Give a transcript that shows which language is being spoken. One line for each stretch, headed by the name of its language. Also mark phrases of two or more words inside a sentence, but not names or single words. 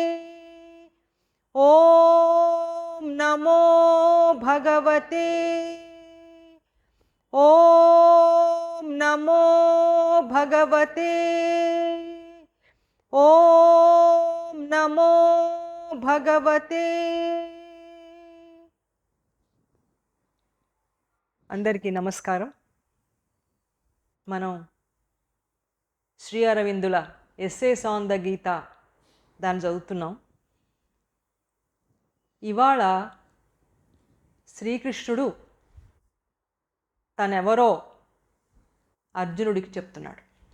Sanskrit: ॐ नमो भगवते। ॐ नमो भगवते। ॐ नमो भगवते।
Telugu: అందరికీ నమస్కారం. మనం శ్రీ అరవిందుల ఎస్సేస్ ఆన్ ద గీత దాన్ని చదువుతున్నాం. ఇవాళ శ్రీకృష్ణుడు తనెవరో అర్జునుడికి చెప్తున్నాడు.